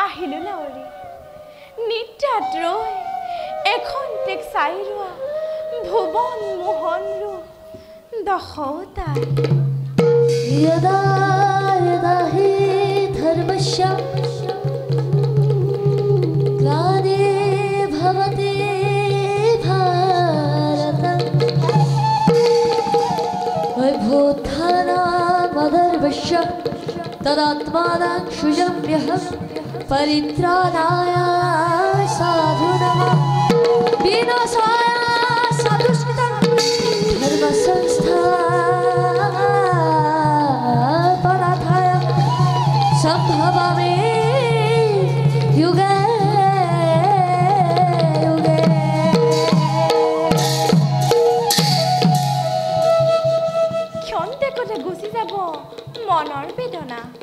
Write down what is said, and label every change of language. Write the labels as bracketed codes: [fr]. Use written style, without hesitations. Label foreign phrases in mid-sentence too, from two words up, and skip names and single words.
[as] আহিলো নাৱৰী নিত্যাত ৰৈ এখন টেক চাই ৰোৱা ভুৱন মোহন ৰূপ দশতাৰ [sa] यदा यदा हि धर्मस्य ग्लाने भवति भारत वैभूत्थानामधर्मस्य तदात्मानं सृजाम्यहं परित्राणाय साधूनां विनाशाय साधुष्कृतं धर्मसंस्थापनार्थाय सम्भवामि युगे युगे [as] ক্ষন্তেকতে গুচি যাব মনৰ বেদনা